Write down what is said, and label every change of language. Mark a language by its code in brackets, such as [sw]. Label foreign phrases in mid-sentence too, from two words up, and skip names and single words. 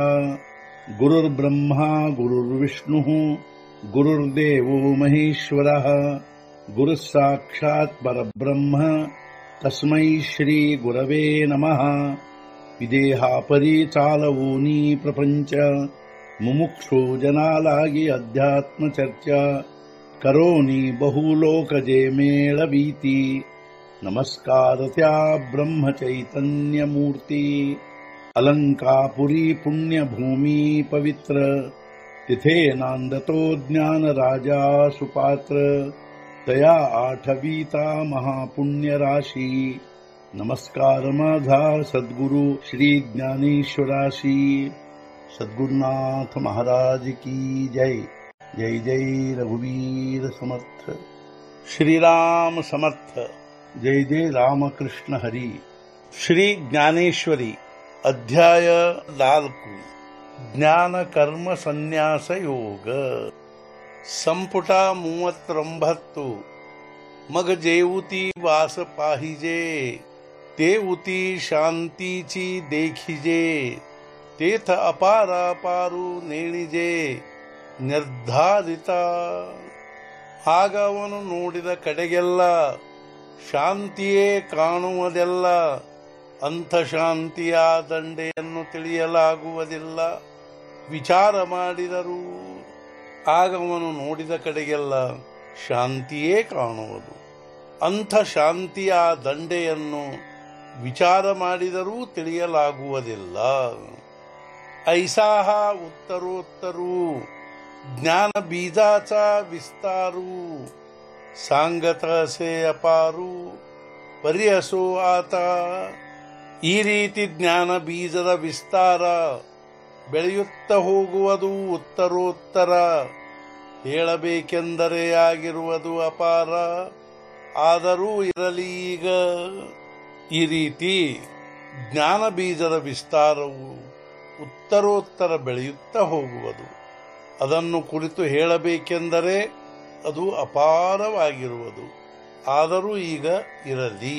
[sa] गुरुर्ब्रह्मा गुरुर्विष्णुः गुरुर्देवो महेश्वरः गुरुः साक्षात् परब्रह्म तस्मै श्री गुरवे नमः। [mr] विदेहापरि चालवूनी प्रपंच मुमुक्षु जनालागी अध्यात्म चर्चा करोनी बहुलोकजे मेळवीती। नमस्कार त्या ब्रह्म चैतन्य मूर्ती। अलंकापुरी पुण्यभूमी पवित्र तिथे नांदतो ज्ञान राजा सुपात्र। तया आठवीता महापुण्य राशी। नमस्कार माझा सद्गुरु श्री ज्ञानेश्वराशी। सद्गुरुनाथ महाराज की जय। जय जय रघुवीर समर्थ। श्रीराम समर्थ। जय जय रामकृष्ण हरी। श्री ज्ञानेश्वरी अध्याय 4 [kn] ಜ್ಞಾನ ಕರ್ಮ ಸನ್ಯಾಸ ಯೋಗ ಸಂಪುಟ 39 [mr] मग जेऊती वास पाहिजे तेऊती शांतीची देखिजे तेथ अपारापारू नेणिजे निर्धारित। [kn] ಆಗ ಅವನು ನೋಡಿದ ಕಡೆಗೆಲ್ಲ ಶಾಂತಿಯೇ ಕಾಣುವುದೆಲ್ಲ ಅಂಥ ಶಾಂತಿಯ ದಂಡೆಯನ್ನು ತಿಳಿಯಲಾಗುವುದಿಲ್ಲ ವಿಚಾರ ಮಾಡಿದರು। ಆಗ ಅವನು ನೋಡಿದ ಕಡೆಗೆಲ್ಲ ಶಾಂತಿಯೇ ಕಾಣುವುದು ಅಂಥ ಶಾಂತಿಯ ದಂಡೆಯನ್ನು ವಿಚಾರ ಮಾಡಿದರೂ ತಿಳಿಯಲಾಗುವುದಿಲ್ಲ। [mr] ऐसाहा उत्तरोत्तरू ज्ञान बीजाचा विस्तारू सांगत असे अपारू परी असो आता। [kn] ಈ ರೀತಿ ಜ್ಞಾನ ಬೀಜದ ವಿಸ್ತಾರ ಬೆಳೆಯುತ್ತ ಹೋಗುವುದು ಉತ್ತರೋತ್ತರ ಹೇಳಬೇಕೆಂದರೆ ಆಗಿರುವುದು ಅಪಾರ ಆದರೂ ಇರಲಿ ಈಗ। ಈ ರೀತಿ ಜ್ಞಾನ ಬೀಜದ ವಿಸ್ತಾರವು ಉತ್ತರೋತ್ತರ ಬೆಳೆಯುತ್ತಾ ಹೋಗುವುದು ಅದನ್ನು ಕುರಿತು ಹೇಳಬೇಕೆಂದರೆ ಅದು ಅಪಾರವಾಗಿರುವುದು ಆದರೂ ಈಗ ಇರಲಿ।